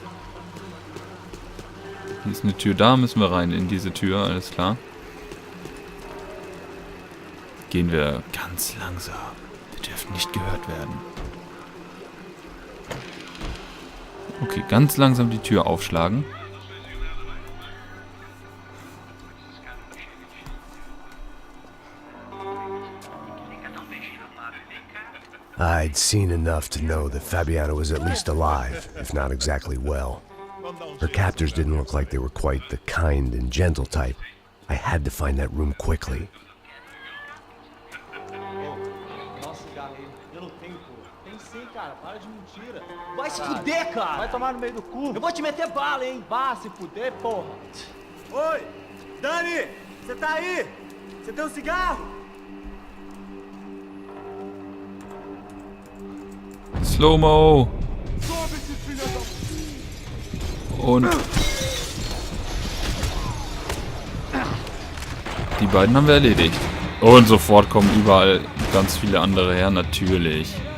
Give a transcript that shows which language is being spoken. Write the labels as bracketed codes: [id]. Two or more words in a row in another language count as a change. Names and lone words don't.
[de] Hier ist eine Tür. Da müssen wir rein, in diese Tür. Alles klar. Gehen wir ganz langsam. Wir dürfen nicht gehört werden. Okay, ganz langsam die Tür aufschlagen. [en] I'd seen enough to know that Fabiana was at least alive, if not exactly well. Her captors didn't look like they were quite the kind and gentle type. I had to find that room quickly. [pt] Vai se fuder, cara! Vai tomar no meio do cu! Eu vou te meter bala, hein? Vá se fuder, porra! Oi! Dani! Você tá aí? Você tem um cigarro? Slow-Mo! [de] Und... Die beiden haben wir erledigt. Und sofort kommen überall ganz viele andere her, natürlich.